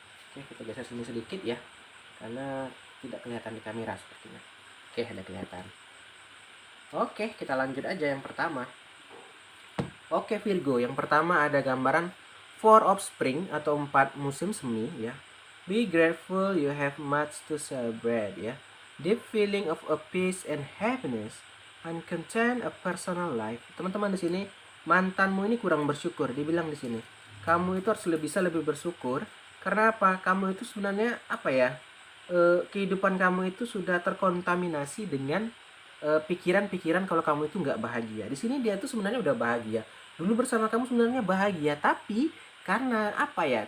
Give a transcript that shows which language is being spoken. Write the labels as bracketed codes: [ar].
[id] Oke, kita geser sini sedikit ya, karena tidak kelihatan di kamera sepertinya. Oke, ada kelihatan. Oke, kita lanjut aja yang pertama. Oke Virgo, yang pertama ada gambaran 4 of Spring atau 4 musim semi ya. [en] Be grateful, you have much to celebrate ya. Deep feeling of a peace and happiness and content a personal life. [id] Teman-teman di sini mantanmu ini kurang bersyukur, dibilang di sini. Kamu itu harus bisa lebih bersyukur karena apa? Kamu itu sebenarnya apa ya? Kehidupan kamu itu sudah terkontaminasi dengan pikiran-pikiran kalau kamu itu nggak bahagia. Di sini dia tuh sebenarnya udah bahagia. Dulu bersama kamu sebenarnya bahagia, tapi karena apa ya?